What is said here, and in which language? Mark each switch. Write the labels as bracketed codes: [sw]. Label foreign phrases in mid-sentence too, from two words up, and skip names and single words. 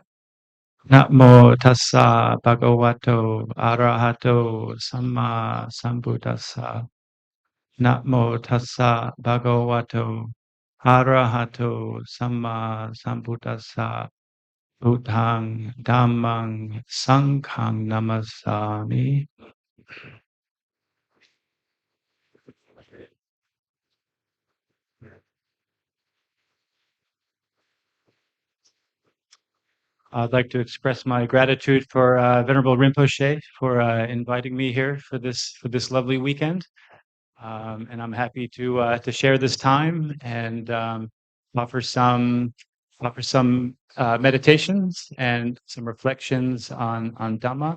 [pi] Namo tassa bhagavato arahato samma sambuddhassa. Namo tassa bhagavato arahato samma sambuddhassa. Buddhang dhammang sanghang namasami. [en] I'd like to express my gratitude for Venerable Rinpoche for inviting me here for this lovely weekend, and I'm happy to share this time and offer some meditations and some reflections on Dhamma.